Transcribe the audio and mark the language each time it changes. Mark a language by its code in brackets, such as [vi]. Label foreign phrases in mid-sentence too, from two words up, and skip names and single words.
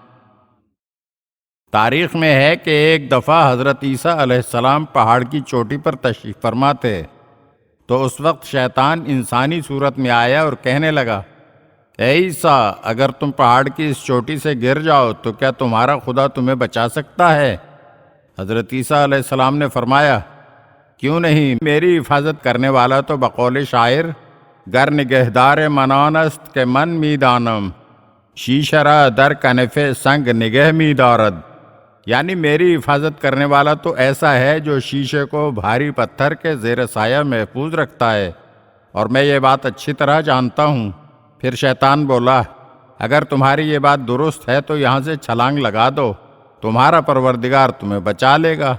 [ur] تاریخ میں ہے کہ ایک دفعہ حضرت عیسیٰ علیہ السلام پہاڑ کی چوٹی پر تشریف فرما تھے، تو اس وقت شیطان انسانی صورت میں آیا اور کہنے لگا، اے عیسیٰ، اگر تم پہاڑ کی اس چوٹی سے گر جاؤ تو کیا تمہارا خدا تمہیں بچا سکتا ہے؟ حضرت عیسیٰ علیہ السلام نے فرمایا، کیوں نہیں، میری حفاظت کرنے والا تو بقول شاعر [fa] گر نگہدار منان است کہ من می دانم شیشه را در کنف سنگ نگہ می دارد، [ur] یعنی میری حفاظت کرنے والا تو ایسا ہے جو شیشے کو بھاری پتھر کے زیر سایہ محفوظ رکھتا ہے، اور میں یہ بات اچھی طرح جانتا ہوں۔ پھر شیطان بولا، اگر تمہاری یہ بات درست ہے تو یہاں سے چھلانگ لگا دو، تمہارا پروردگار تمہیں بچا لے گا۔